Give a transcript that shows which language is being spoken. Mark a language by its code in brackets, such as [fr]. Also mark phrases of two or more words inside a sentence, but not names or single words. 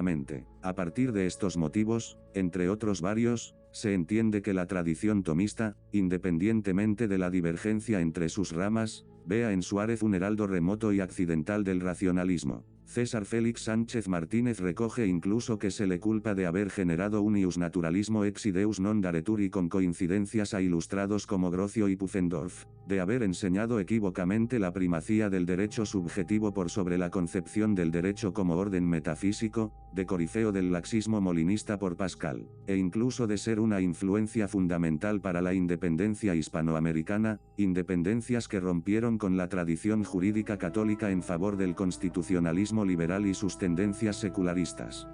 [es] A partir de estos motivos, entre otros varios, se entiende que la tradición tomista, independientemente de la divergencia entre sus ramas, vea en Suárez un heraldo remoto y accidental del racionalismo. César Félix Sánchez Martínez recoge incluso que se le culpa de haber generado un iusnaturalismo [la] ex ideus non daretur [es] y con coincidencias a ilustrados como Grocio y Pufendorf, de haber enseñado equívocamente la primacía del derecho subjetivo por sobre la concepción del derecho como orden metafísico, de corifeo del laxismo molinista por Pascal, e incluso de ser una influencia fundamental para la independencia hispanoamericana, independencias que rompieron con la tradición jurídica católica en favor del constitucionalismo liberal y sus tendencias secularistas.